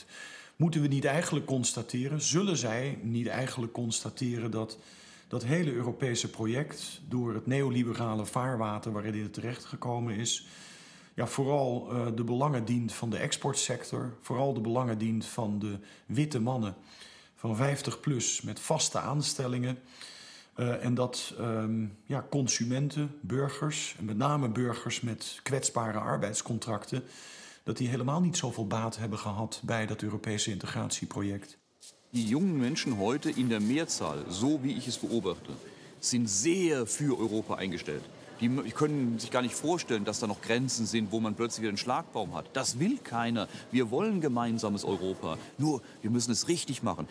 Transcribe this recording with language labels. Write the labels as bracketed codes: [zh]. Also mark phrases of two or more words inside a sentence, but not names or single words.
[nl] Moeten we niet eigenlijk constateren, zullen zij niet eigenlijk constateren dat dat hele Europese project door het neoliberale vaarwater waarin het terechtgekomen is, ja, vooral de belangen dient van de exportsector, vooral de belangen dient van de witte mannen van 50 plus met vaste aanstellingen. En dat consumenten, burgers, en met name burgers met kwetsbare arbeidscontracten, dat die helemaal niet zoveel baat hebben gehad bij dat Europese integratieproject. [de] Die jungen Menschen heute in der Mehrzahl, so wie ich es beobachte, sind sehr für Europa eingestellt. Die können sich gar nicht vorstellen, dass da noch Grenzen sind, wo man plötzlich wieder einen Schlagbaum hat. Das will keiner. Wir wollen gemeinsames Europa. Nur, wir müssen es richtig machen.